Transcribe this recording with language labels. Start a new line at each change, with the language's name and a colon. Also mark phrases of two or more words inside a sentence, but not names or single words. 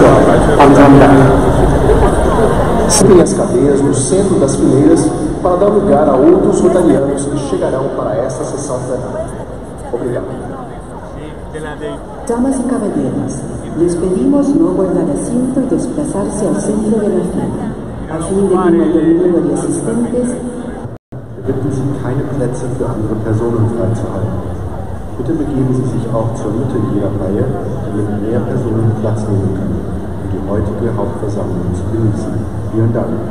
Korean: 감사합니다.
Portuguese: Suntem as cadeiras no centro das fileiras para dar lugar a outros rotarianos que chegarão para esta sessão plenária. Obrigado.
Spanish: Damas y caballeros, les pedimos no guardar asiento y desplazarse al centro de la fila, a fin de que el mayor número de asistentes.
German: Wir bitten Sie, keine Plätze für andere Personen freizuhalten. Bitte begeben Sie sich auch zur Mitte jeder Reihe, damit mehr Personen Platz nehmen können, um die heutige Hauptversammlung zu genießen. Vielen Dank.